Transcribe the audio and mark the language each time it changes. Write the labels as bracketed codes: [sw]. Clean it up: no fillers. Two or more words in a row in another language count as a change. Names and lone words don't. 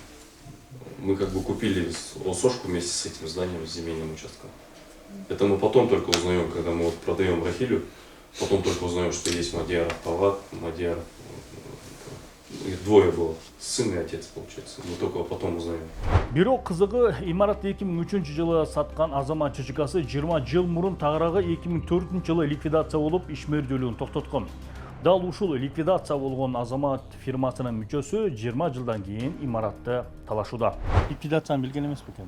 [ru] Мы как бы купили ОСОшку вместе с этим зданием, с земельным участком. Это мы потом только узнаем, когда мы вот продаем Рахилю, потом только узнаем, что есть Мадияров, Талгат, Мадияров. Их двое было, сын и отец, получается. Мы только потом узнаем. [ky] Бирок кызыгы имарат 2003 жылы саткан азамат ЖЧКсы 20 жыл мурун тагыраагы 2004 жылы ликвидация болуп ишмердүүлүгүн токтоткон. Дал ушул ликвидация болгон азамат фирмасынын мүчөсү 20 жылдан кийин имаратты талашууда. Ликвидацияны билген эмес бекен?